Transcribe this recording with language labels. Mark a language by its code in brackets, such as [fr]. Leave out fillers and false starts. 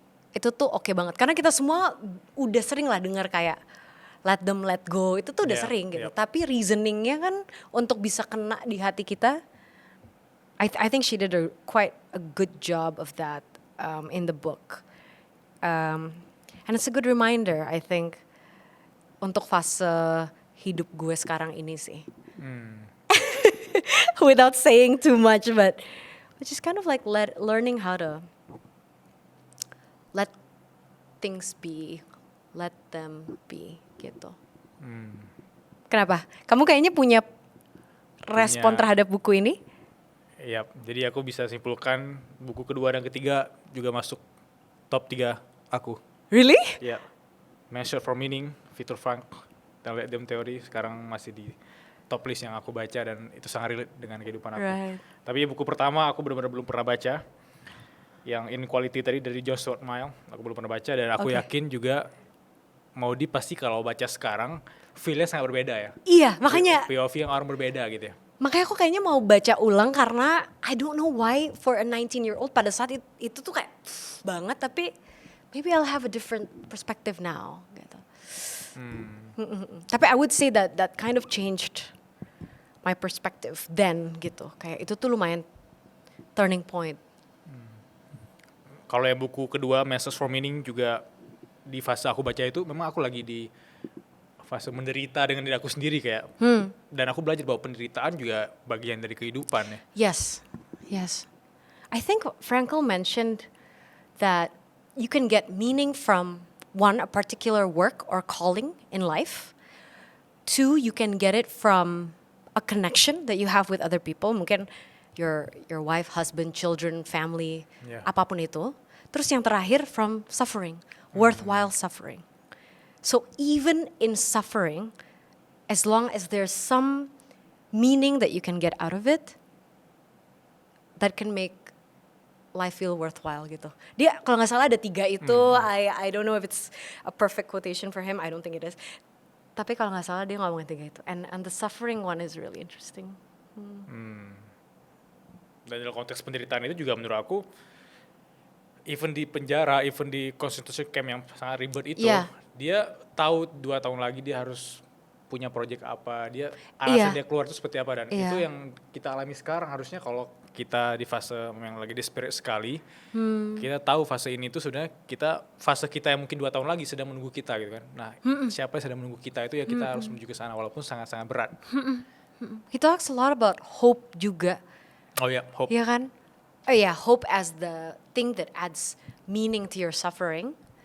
[id] Itu tuh oke banget karena kita semua udah sering lah dengar kayak [en] let them let go, [id] itu tuh udah sering gitu. Tapi reasoningnya kan untuk bisa kena di hati kita, [en] I think she did quite a good job of that in the book. And it's a good reminder, I think, [id] untuk fase hidup gue sekarang ini sih. [en] Without saying too much, but just kind of like learning how to let things be, let them be gitu. [id] Kenapa? Kamu kayaknya punya respon terhadap buku ini? Iya, jadi aku bisa simpulkan buku kedua dan ketiga juga masuk top 3 aku. [en] Really? [id] Iya. Man's Search for Meaning, Viktor Frankl, dan Let Them Theory sekarang masih di top list yang aku baca dan itu sangat relate dengan kehidupan aku. [en] Right. [id] Tapi buku pertama aku benar-benar belum pernah baca. Yang Inequality tadi dari John Stuart Mill, aku belum pernah baca dan aku yakin juga Maudi pasti kalau baca sekarang feel-nya sangat berbeda ya. Iya, makanya POV yang orang berbeda gitu ya. makanya aku kayaknya mau baca ulang karena [en] I don't know why for a 19-year-old [id] pada saat itu tuh kayak banget, tapi [en] maybe I'll have a different perspective now gitu. Tapi I would say that kind of changed my perspective then gitu. [id] Kayak itu tuh lumayan turning point. Kalau yang buku kedua Message for Meaning juga di fase aku baca itu memang aku lagi di fase menderita dengan diri aku sendiri kayak. Dan aku belajar bahwa penderitaan juga bagian dari kehidupan ya. [en] Yes. I think Frankl mentioned that you can get meaning from one, a particular work or calling in life. Two, you can get it from a connection that you have with other people. Mungkin your wife, husband, children, family, [id] apapun itu. Terus yang terakhir [en] from suffering, worthwhile suffering. So even in suffering, as long as there's some meaning that you can get out of it, that can make life feel worthwhile gitu. [id] Dia kalau nggak salah ada 3 itu. [en] I don't know if it's a perfect quotation for him. I don't think it is. [id] Tapi kalau nggak salah dia ngomongin 3 itu. [en] And the suffering one is really interesting. [id] Dan dalam konteks penderitaan itu juga menurut aku, even di penjara, even di concentration camp yang sangat ribet itu, dia tahu 2 tahun lagi dia harus punya project apa, dia alasan dia keluar itu seperti apa, dan itu yang kita alami sekarang. Harusnya kalau kita di fase yang lagi desperate sekali, kita tahu fase ini tuh sebenarnya fase kita yang mungkin 2 tahun lagi sedang menunggu kita gitu kan. Nah, siapa yang sedang menunggu kita itu ya kita harus menuju ke sana walaupun sangat-sangat berat. [en] He talks a lot about hope juga. [id] Oh ya, hope. Iya kan? [en] Oh yeah, hope as the thing that adds meaning to your suffering.